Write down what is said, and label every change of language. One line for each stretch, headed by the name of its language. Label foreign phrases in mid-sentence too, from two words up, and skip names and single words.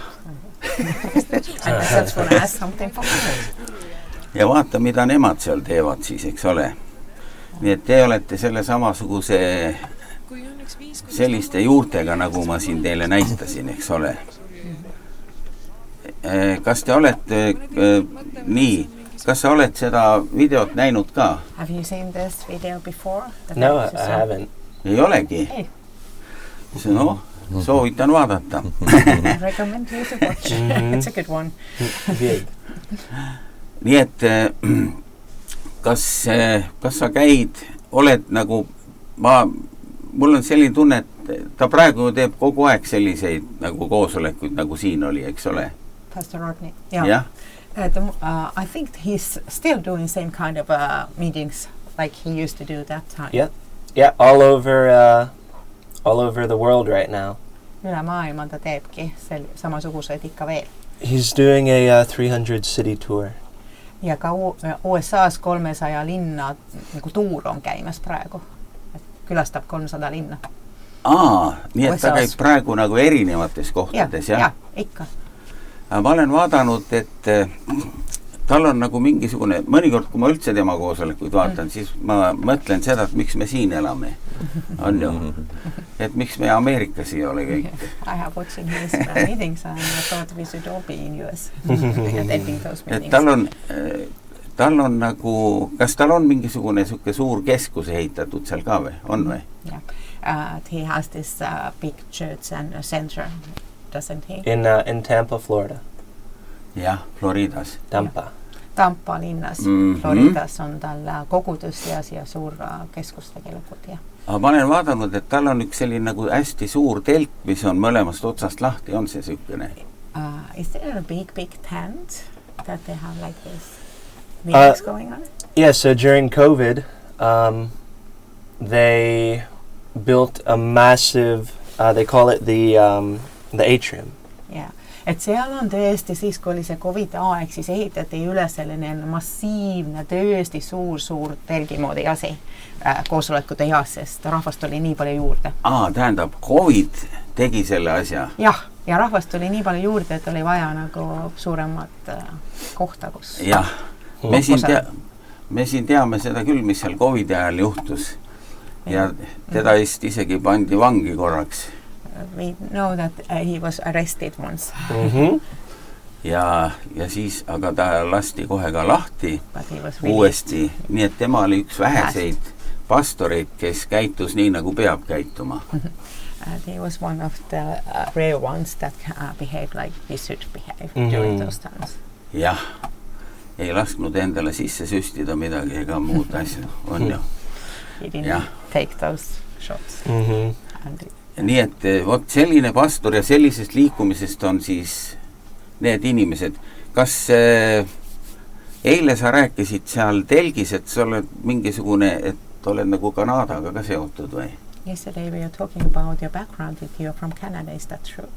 Estonian: Ja vaata, mida nemad seal teevad siis, eks ole. Nii et te olete selle samasuguse selliste juurtega, nagu ma siin teile näitasin, eks ole. Kas te olete kas sa oled seda videot näinud ka?
English: Have you seen this video before? No, I haven't.
Estonian: Ei olegi? Ei.
English: No, soovitan
Estonian: vaadata.
English: I recommend you to watch. It's a good one.
Estonian: Nii et kas sa käid, oled nagu, mul on selline tunne, et ta praegu teeb kogu aeg selliseid nagu koosolekuid, nagu siin oli, eks ole?
English: Pastor Rodney, yeah. I think he's still doing same kind of meetings like he used to do that time. Yeah, all over the world right now.
Estonian: Üle maailma ta teebki samasugused ikka veel.
English: He's doing a 300 city tour.
Estonian: Ja ka USA's 300 linna nagu tuur on käimas praegu. Külastab 300 linna. Nii et ta käib praegu nagu erinevates kohtades, jah? Ja, ikka. Ma olen vaadanud, et tal on nagu mingisugune, mõnikord kui ma üldse tema koosolekuid vaatan, siis ma mõtlen seda, et miks me siin elame. On ju? Et miks me Ameerikas ei ole kõik.
English: I have watching his meetings and I thought we should all be in US attending those meetings.
Estonian: Et tal on nagu, kas tal on mingisugune suur keskus ehitatud seal ka või? On või?
English: Yeah. He has this big church and a center. Doesn't he? In Tampa, Florida.
Estonian: Jah, Floridas. Tampa linnas. Floridas on tal kogudus ja suur keskus tegelikult, jah. aga ma olen vaadanud, et tal on üks selline nagu hästi suur telk, mis on mõlemast otsast lahti, on see sükene?
English: Is there a big tent that they have like this meetings going on? Yeah, so during COVID, they built a massive, they call it the atrium. Yeah.
Estonian: Et seal on tõesti siis, kui oli see COVID aeg, siis ehitati üle selline massiivne, tõesti suur telgimoodi asi koosolekute jaas, sest rahvast oli nii palju juurde. Tähendab, COVID tegi selle asja? Jah, ja rahvast oli nii palju juurde, et oli vaja nagu suuremat kohta, kus... Jah, me siin teame seda küll, mis seal COVID ajal juhtus. Ja teda isegi pandi vangi korraks.
English: We know that he was arrested once.
Estonian: Ja siis, aga ta lasti kohe ka lahti uuesti, nii et tema oli üks väheseid pastoreid, kes käitus nii, nagu peab käituma.
English: He was one of the rare ones that behaved like we should behave during those times.
Estonian: Jah, ei lasknud endale sisse süstida midagi ega muud asja, on ju.
English: He didn't take those shots.
Estonian: Nii et vot selline pastor ja sellisest liikumisest on siis need inimesed. Kas eile sa rääkisid seal telgis, et sa oled mingisugune, et oled nagu Kanadaga ka seotud või?
English: Yesterday we were talking about your background, that you are from Canada, is that true?